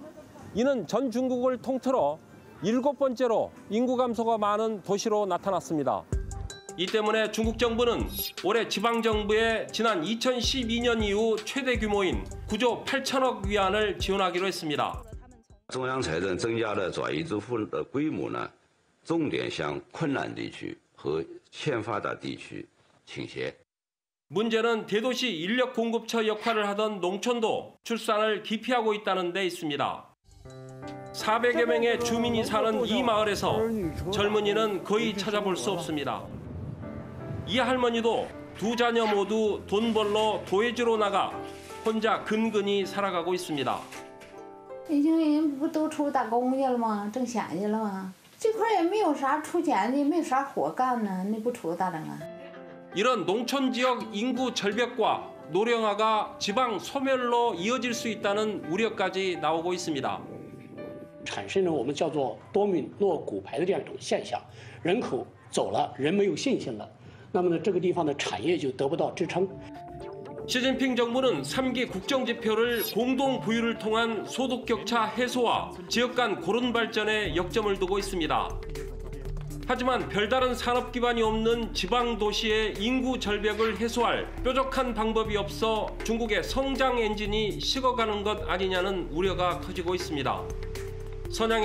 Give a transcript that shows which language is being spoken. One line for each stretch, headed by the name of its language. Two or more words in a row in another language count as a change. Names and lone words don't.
Korean: 이는 전 중국을 통틀어 7번째로 인구 감소가 많은 도시로 나타났습니다. 이 때문에 중국 정부는 올해 지방정부에 지난 2012년 이후 최대 규모인 9조 8천억 위안을 지원하기로 했습니다.
Chinese: 中央财政增加了转移支付的规模呢，重点向困难地区和欠发达地区倾斜。
Korean: 문제는 대도시 인력 공급처 역할을 하던 농촌도 출산을 기피하고 있다는 데 있습니다. 400여 명의 주민이 사는 이 마을에서 젊은이는 거의 찾아볼 수 없습니다. 이 할머니도 두 자녀 모두 돈 벌러 도해지로 나가 혼자 근근히 살아가고 있습니다.
Chinese: 北京人不都出打工去了吗？挣钱去了吗？这块也没有啥出钱的，也没有啥活干呢，你不出咋整啊？
Korean: 이런 농촌 지역 인구 절벽과 노령화가 지방 소멸로 이어질 수 있다는 우려까지 나오고 있습니다.
Chinese: 产生了我们叫做多米诺骨牌的这样一种现象，人口走了，人没有信心了，那么呢，这个地方的产业就得不到支撑。
Korean: 시진핑 정부는 3기 국정지표를 공동 부유를 통한 소득 격차 해소와 지역 간 고른 발전에 역점을 두고 있습니다. 하지만 별다른 산업 기반이 없는 지방 도시의 인구 절벽을 해소할 뾰족한 방법이 없어 중국의 성장 엔진이 식어가는 것 아니냐는 우려가 커지고 있습니다.